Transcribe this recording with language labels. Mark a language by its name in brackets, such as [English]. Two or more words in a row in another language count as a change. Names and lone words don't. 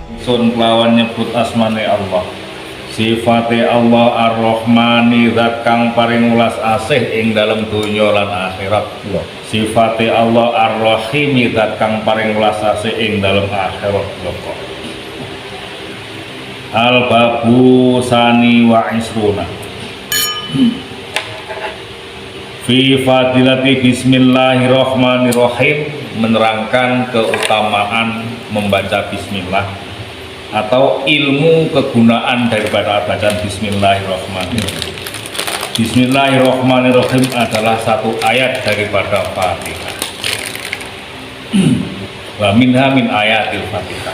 [Javanese] ingsun kelawan nyebut asmane Allah, sifate Allah Ar-Rahmani zat kang paring welas asih ing dalem donya lan akhirat, sifate Allah Ar-Rahimi zat kang paring welas asih ing dalem akhirat. [Arabic] الباب الثاني والعشرون في فضيلة بسم الله الرحمن الرحيم, [Indonesian] menerangkan keutamaan membaca bismillah atau ilmu kegunaan daripada bacaan bismillahirrahmanirrahim. Bismillahirrahmanirrahim adalah satu ayat daripada Fatihah. [Arabic] ومنها من آيات الفاتحة.